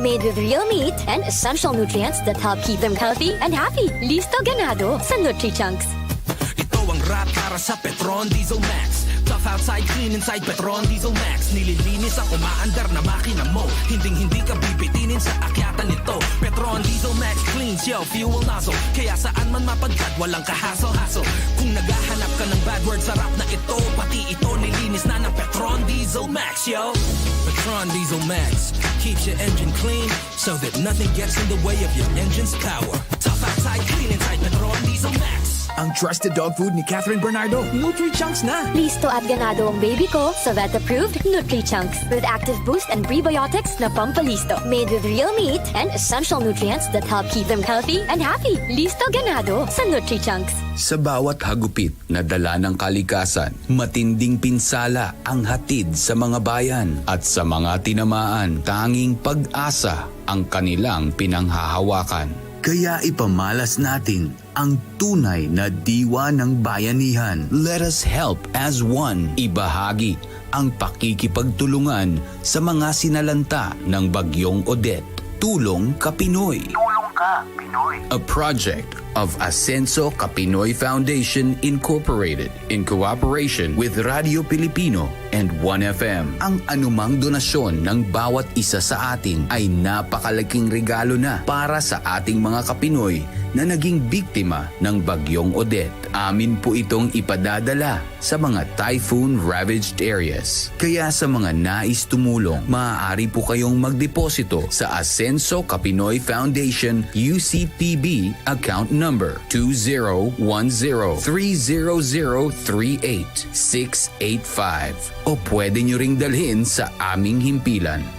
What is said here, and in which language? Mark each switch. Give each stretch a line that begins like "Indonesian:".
English: Made with real meat and essential nutrients that help keep them healthy and happy.
Filipino: Listo ganado sa Nutri-Chunks. Ito ang rat para sa Petron Diesel Max.
English: Tough outside, clean inside,
Filipino: Petron Diesel Max. Nililinis ang umaandar na makina mo. Hinding-hindi ka bibitinin sa akyatan nito.
English: Petron Diesel Max cleans your fuel nozzle.
Filipino: Kaya saan man mapadpad, walang kahassle-hassle. Kung naghahanap ka ng bad word, sarap na ito. Pati ito nilinis na ng Petron Diesel Max, yo.
English: Petron Diesel Max keeps your engine clean so that nothing gets in the way of your engine's power. Tough outside, clean inside, Petron Diesel Max.
Filipino: Ang trusted dog food ni Catherine Bernardo. Nutri-Chunks na. Listo at ganado ang baby ko sa vet-approved Nutri-Chunks
English: with active boost and prebiotics
Filipino: na pampalisto.
English: Made with real meat and essential nutrients that help keep them healthy and happy.
Filipino: Listo ganado sa Nutri-Chunks. Sa bawat hagupit na dala ng kalikasan, matinding pinsala ang hatid sa mga bayan at sa mga tinamaan, tanging pag-asa ang kanilang pinanghahawakan. Kaya ipamalas natin ang tunay na diwa ng bayanihan.
English: Let us help as one.
Filipino: Ibahagi ang pakikipagtulungan sa mga sinalanta ng Bagyong Odette. Tulong Kapinoy. Tulong ka, Pinoy.
English: A project of Ascenso Kapinoy Foundation Incorporated in cooperation with Radyo Pilipino and 1FM.
Filipino: Ang anumang donasyon ng bawat isa sa atin ay napakalaking regalo na para sa ating mga Kapinoy na naging biktima ng Bagyong Odette. Amin po itong ipadadala sa mga typhoon-ravaged areas. Kaya sa mga nais tumulong, maaari po kayong magdeposito sa Ascenso Kapinoy Foundation UCPB account number 2010-30038-685 o pwede nyo ring dalhin sa aming himpilan.